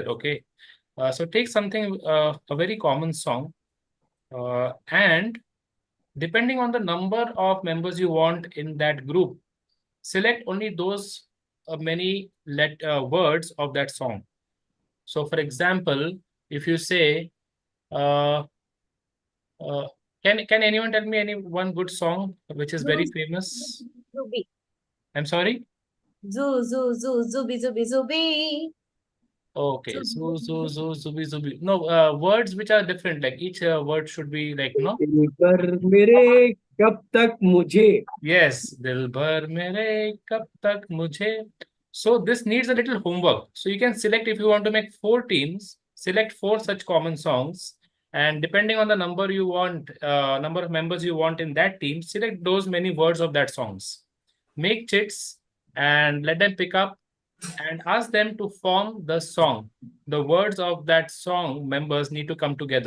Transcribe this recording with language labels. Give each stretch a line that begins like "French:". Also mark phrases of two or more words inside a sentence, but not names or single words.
English: Okay, so take something a very common song, and depending on the number of members you want in that group, select only those many words of that song. So, for example, if you say, uh, can anyone tell me any one good song which is very famous? Zubi. I'm sorry. Zoo, zoo, zoo, zubi, zubi, zubi. Okay, so zubi zubi. No, words which are different. Like each word should be like no.
Hindi: दिलबर मेरे कब तक मुझे. Yes, दिलबर मेरे कब तक मुझे.
English: So this needs a little homework. So you can select if you want to make 4 teams, select 4 such common songs, and depending on the number you want, number of members you want in that team, select those many words of that songs. Make chits and let them pick up and ask them to form the song the words of that song members need to come together.